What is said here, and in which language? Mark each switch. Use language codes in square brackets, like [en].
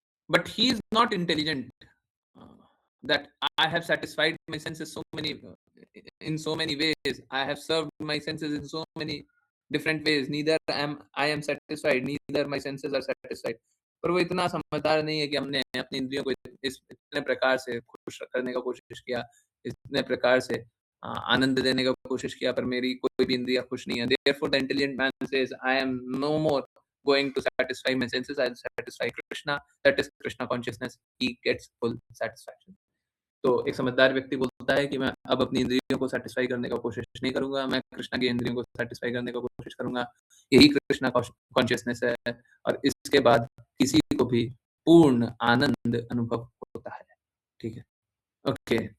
[en] But he is not intelligent that I have satisfied my senses in so many ways. I have served my senses in so many different ways. Neither I am satisfied, neither my senses are satisfied. [hi] पर वो इतना समझदार नहीं है कि हमने अपनी इंद्रियों को इतने प्रकार से खुश करने का कोशिश किया, इतने प्रकार से आनंद देने का कोशिश किया, पर मेरी कोई भी इंद्रिया खुश नहीं है। [en] Therefore, the intelligent man says, I am no more going to satisfy my senses, I'll satisfy Krishna. That is Krishna consciousness. He gets full satisfaction. [hi] तो एक समझदार व्यक्ति बोलता है कि मैं अब अपनी इंद्रियों को सेटिस्फाई करने का कोशिश नहीं करूंगा, मैं कृष्णा की इंद्रियों को सेटिस्फाई करने का कोशिश करूंगा। यही कृष्णा कॉन्शियसनेस है, और इसके बाद किसी को भी पूर्ण आनंद अनुभव होता है। ठीक है, ओके।